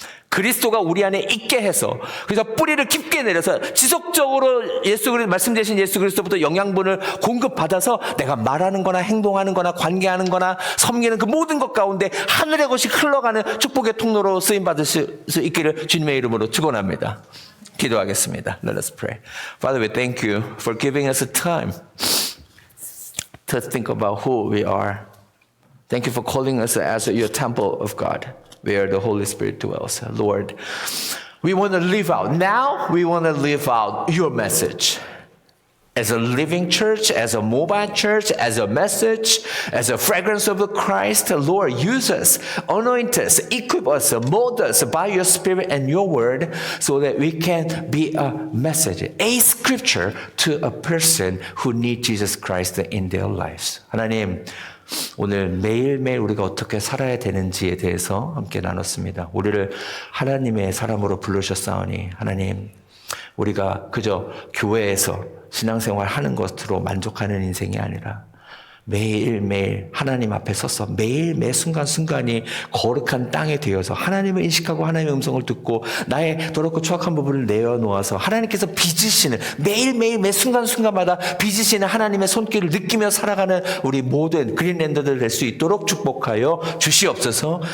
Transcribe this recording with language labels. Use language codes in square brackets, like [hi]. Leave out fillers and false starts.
[ko] 그리스도가 우리 안에 있게 해서 그래서 뿌리를 깊게 내려서 지속적으로 말씀 대신 예수 그리스도부터 영양분을 공급받아서 내가 말하는 거나 행동하는 거나 관계하는 거나 섬기는 그 모든 것 가운데 하늘의 것이 흘러가는 축복의 통로로 쓰임받을 수 있기를 주님의 이름으로 축원합니다. 기도하겠습니다. [en] Let us pray. Father, we thank you for giving us a time to think about who we are. Thank you for calling us as your temple of God, where the Holy Spirit dwells. Lord, we want to live out. Now we want to live out your message. as a living church, as a mobile church, as a message, as a fragrance of Christ. Lord, use us, anoint us, equip us, mold us by your Spirit and your word so that we can be a message, a scripture to a person who needs Jesus Christ in their lives. [ko] 하나님, 오늘 매일매일 우리가 어떻게 살아야 되는지에 대해서 함께 나눴습니다. 우리를 하나님의 사람으로 부르셨사오니 하나님, 우리가 그저 교회에서 신앙생활 하는 것으로 만족하는 인생이 아니라 매일매일 하나님 앞에 서서 매일 매 순간순간이 거룩한 땅에 되어서 하나님을 인식하고 하나님의 음성을 듣고 나의 더럽고 추악한 부분을 내어놓아서 하나님께서 빚으시는 매일매일 매 순간순간마다 빚으시는 하나님의 손길을 느끼며 살아가는 우리 모든 그린랜더들 될 수 있도록 축복하여 주시옵소서.